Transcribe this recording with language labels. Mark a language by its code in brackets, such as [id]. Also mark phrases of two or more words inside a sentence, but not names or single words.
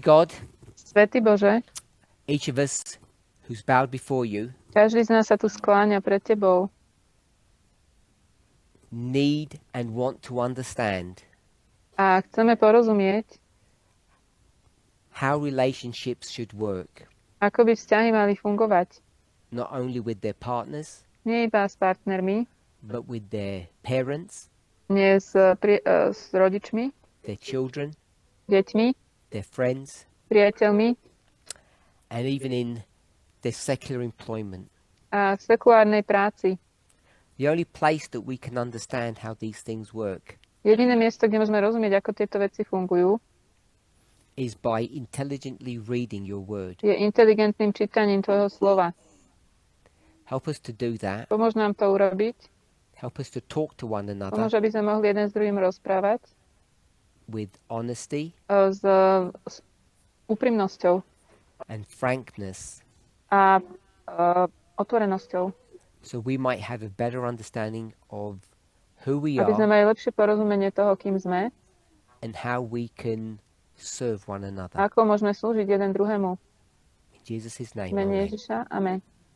[sk] Svätý Bože, [en] each of us who's bowed before you [sk] Každý z nás sa tu skláňa pred tebou. [en] need and want to understand [sk] A chceme porozumieť, [en] how relationships should work, [sk] ako by vzťahy mali fungovať. [en] not only with their partners, [sk] Nie iba s partnermi, [en] but with their parents, [sk] nie s rodičmi, [en] their children, [sk] deťmi, [en] their friends, [sk] priateľmi [en] and even in their secular employment. [sk] a v sekulárnej práci. [en] The only place that we can understand how these things work [sk] Jediné miesto, kde môžeme rozumieť, ako tieto veci fungujú, [en] is by intelligently reading your word. [sk] je inteligentným čítaním tvojho slova. [en] Help us to do that. [sk] Pomôž nám to urobiť. [en] Help us to talk to one another [sk] Pomôž, aby sme mohli jeden s druhým rozprávať [en] with honesty [sk] s úprimnosťou [en] and frankness, [sk] a otvorenosťou. [en] so we might have a better understanding of who we [sk] Aby sme [en] are [sk] mali lepšie porozumenie toho, kým sme [en] and how we can serve one [sk] a [en] another. [sk] ako môžeme slúžiť jeden druhému. [en] In Jesus' [sk] V [en] name, [sk] mene [en] amen. [sk] Ježiša. Amen.